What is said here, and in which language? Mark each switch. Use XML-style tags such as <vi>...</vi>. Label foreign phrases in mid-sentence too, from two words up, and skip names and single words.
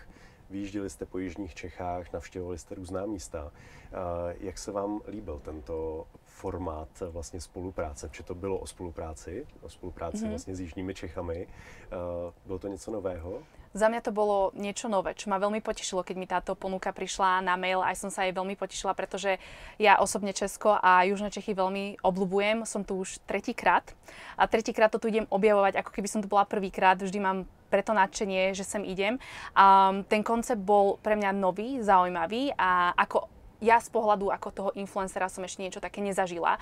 <cs>Vyjížděli jste po jižních Čechách, navštěvovali jste různá místa. Jak se vám líbil tento formát vlastně spolupráce? Protože to bylo o spolupráci vlastně s jižními Čechami. Bylo to něco nového?</cs> <sk>Za mňa to bolo niečo nové, čo ma veľmi potešilo, keď mi táto ponuka prišla na mail. Aj som sa jej veľmi potešila, pretože ja osobne Česko a Južné Čechy veľmi obľúbujem. Som tu už tretíkrát a tretíkrát to tu idem objavovať, ako keby som tu bola prvýkrát. Vždy mám preto nadšenie, že sem idem. Ten koncept bol pre mňa nový, zaujímavý a ako ja z pohľadu ako toho influencera som ešte niečo také nezažila.</sk>